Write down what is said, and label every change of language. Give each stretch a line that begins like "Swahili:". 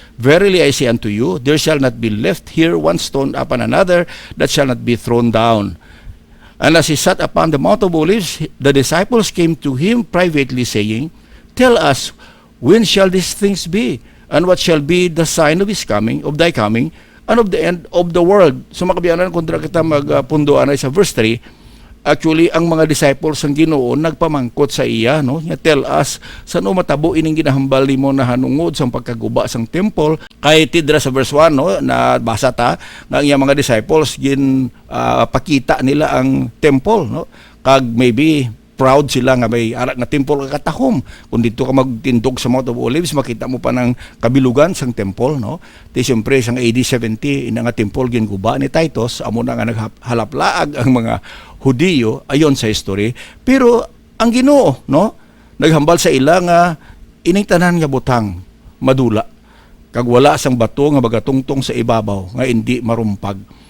English: Verily I say unto you, there shall not be left here one stone upon another that shall not be thrown down. And as he sat upon the Mount of Olives, the disciples came to him privately, saying, tell us, when shall these things be? And what shall be the sign of his coming, of thy coming, and of the end of the world?
Hiligaynon: So mga kabyanan, kung kita magpundoan ay sa verse 3, actually, ang mga disciples ng Ginoo nagpamangkot sa iya, no?
English: Tell us,
Hiligaynon: saan matabo ining ginahambal mo na hanungod sa pagkaguba sang temple? Kay tidra sa verse 1, no, na basa ta, nga ang iyang mga disciples pakita nila ang temple, no? Kag maybe proud sila nga may arak nga temple kakatahom. Kung dito ka magtindog sa Mount of Olives, makita mo pa ng kabilugan sang temple, no? Di siyempre sang AD 70 ina nga temple ginguba ni Titus, amo na nga naghalaplaag ang mga Hudiyo ayon sa history. Pero ang Ginoo, no, naghambal sa ila nga ining tanan nga butang madula, kag wala sang bato nga magatungtong sa ibabaw nga hindi marumpag.